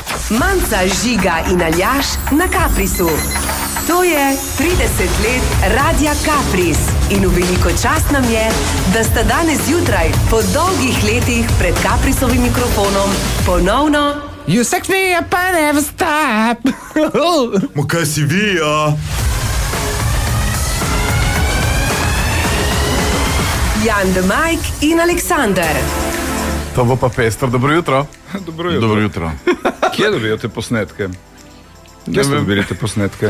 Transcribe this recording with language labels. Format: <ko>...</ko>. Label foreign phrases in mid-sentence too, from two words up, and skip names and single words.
<sl>Manca, Žiga in Aljaž na Kaprisu. To je 30 let Radia Kapris in v veliko čast nam je, da sta danes zjutraj po dolgih letih pred Kaprisovim mikrofonom ponovno</sl> <en>You sex me up and never stop.</en> <sl>Ma kaj si vi, ja? Jan de Majk in Aleksander. To bo pa pestro. Dobro jutro. Dobro jutro. Kje dobijo te posnetke? Kje ste dobili te posnetke?</sl>